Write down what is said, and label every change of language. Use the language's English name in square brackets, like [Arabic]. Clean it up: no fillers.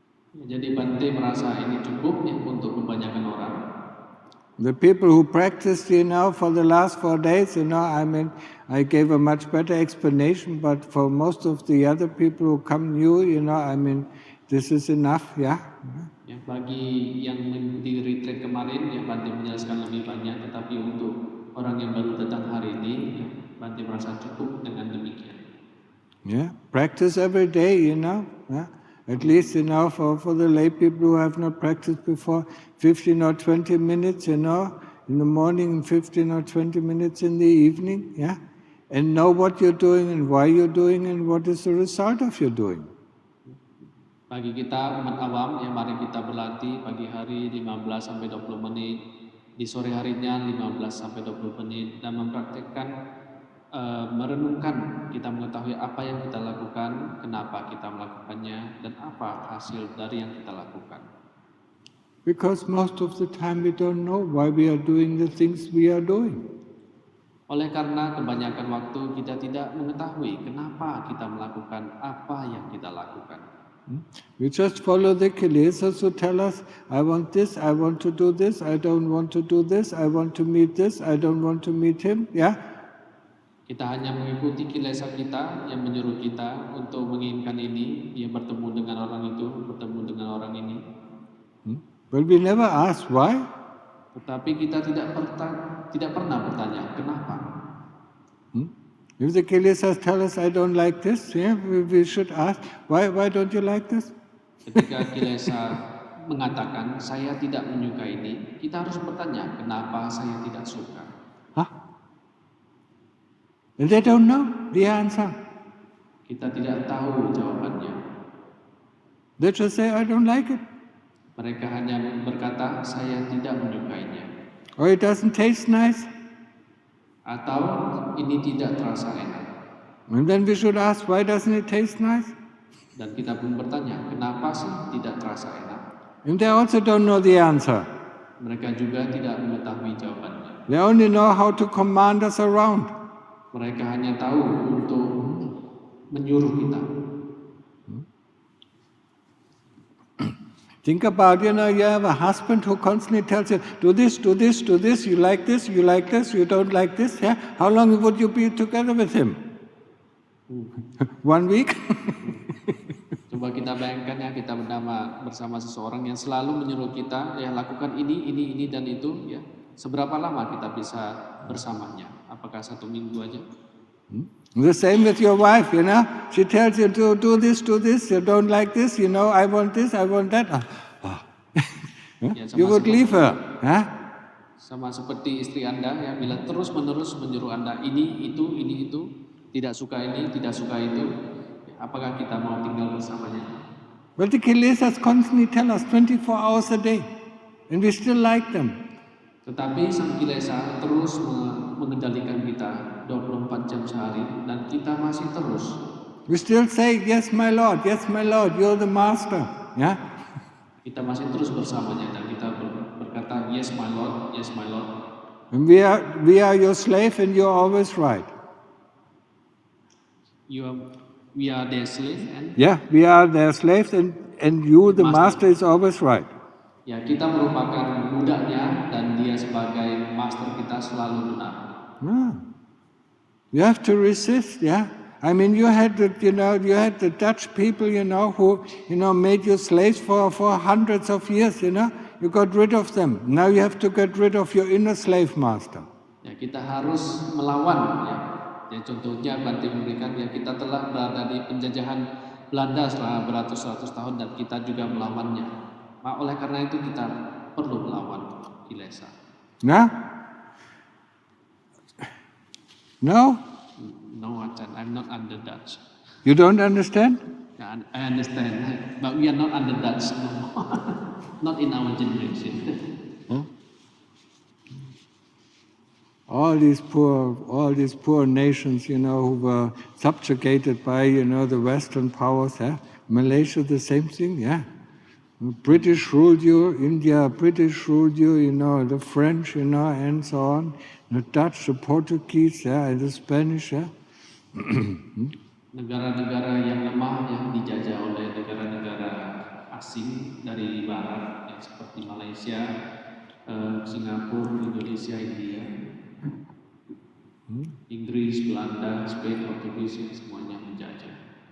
[Indonesian] Jadi Bante merasa ini cukup ya untuk kebanyakan orang. [English] The people who practiced, for the last 4 days, I gave a much better explanation, but for most of the other people who come new, this is enough, yeah. [Indonesian] Ya, bagi yang mengikuti retreat kemarin, ya Bante menjelaskan lebih banyak, tetapi untuk orang yang baru datang hari ini, ya, Bante merasa cukup dengan demikian. [English] Yeah, practice every day, yeah. At least, for the lay people who have not practiced before, 15 or 20 minutes, in the morning, 15 or 20 minutes in the evening, yeah? And know what you're doing and why you're doing and what is the result of your doing. [Indonesian] Bagi kita umat awam, ya mari kita berlatih pagi hari 15 sampai 20 menit, di sore harinya 15 sampai 20 menit, dan mempraktikkan merenungkan, kita mengetahui apa yang kita lakukan, kenapa kita melakukannya, dan apa hasil dari yang kita lakukan. [English] Because most of the time we don't know why we are doing the things we are doing. [Indonesian] Oleh karena kebanyakan waktu kita tidak mengetahui kenapa kita melakukan apa yang kita lakukan. [English] We just follow the kilesas who tell us, I want this, I want to do this, I don't want to do this, I want to meet this, I don't want to meet him, yeah? [Indonesian] Kita hanya mengikuti kilesa kita yang menyuruh kita untuk menginginkan ini, dia bertemu dengan orang itu, bertemu dengan orang ini. [English] But we never ask why. [Indonesian] Tetapi kita tidak pernah bertanya kenapa. [English] If the kilesas tell us, I don't like this, yeah, we should ask, why don't you like this? [Indonesian] Ketika kilesa mengatakan saya tidak menyukai ini, kita harus bertanya kenapa saya tidak suka. [English] And they don't know the answer. [Indonesian] Kita tidak tahu jawabannya. [English] They just say, I don't like it. [Indonesian] Mereka hanya berkata, saya tidak menyukainya. [English] Or it doesn't taste nice. [Indonesian] Atau ini tidak terasa enak. [English] And then we should ask, why doesn't it taste nice? [Indonesian] Dan kita pun bertanya, kenapa sih tidak terasa enak? [English] And they also don't know the answer. [Indonesian] Mereka juga tidak mengetahui jawabannya. [English] They only know how to command us around. [Indonesian] Mereka hanya tahu untuk menyuruh kita. [English] Think about, you have a husband who constantly tells you, do this, do this, do this, you like this, you don't like this, yeah? How long would you be together with him? 1 week? [Indonesian] Coba kita bayangkan ya, kita bersama seseorang yang selalu menyuruh kita, ya lakukan ini, dan itu, ya. Seberapa lama kita bisa bersamanya? Apakah 1 minggu aja? [English] The same with your wife, She tells you to do this, you don't like this, I want this, I want that. Ya, You would leave her. [Indonesian] Sama seperti istri Anda, ya, bila terus-menerus menyuruh Anda ini, itu, tidak suka ini, tidak suka itu, ya, apakah kita mau tinggal bersamanya? [English] But the Kilesas constantly tell us 24 hours a day, and we still like them. [Indonesian] Tetapi sang kilesa terus mengendalikan kita 24 jam sehari dan kita masih terus. [English] We still say, yes my Lord, you're the master. Yeah? [Indonesian] Kita masih terus bersamanya dan kita berkata, [English] yes my Lord, yes my Lord. And we are your slave and you're always right. We are their slave and... Yeah, we are their slaves and you, the master, is always right. [Indonesian] Ya, kita merupakan budaknya dan dia sebagai master kita selalu benar. [English] You have to resist, yeah. I mean, you had the Dutch people, who, made you slaves for hundreds of years, You got rid of them. Now you have to get rid of your inner slave master. [Indonesian] Ya, kita harus melawan, ya. Ya, contohnya Bante memberikan, ya, kita telah berada di penjajahan Belanda selama beratus-ratus tahun dan kita juga melawannya. Oleh karena itu kita perlu melawan Kilesa. Nah? [English] No? No, Achan, I'm not under Dutch. You don't understand? Yeah, I understand, but we are not under Dutch no more. Not in our generation. Huh? All these poor nations, who were subjugated by, the Western powers, Malaysia, the same thing, yeah. British ruled you, India, British ruled you, the French, and so on. The Dutch, the Portuguese, and the Spanish, [Indonesian] Negara-negara yang lemah yang dijajah oleh negara-negara asing dari barat, yang seperti Malaysia, Singapura, Indonesia, India, Inggris, Belanda, Spain, Portugis, semuanya menjajah.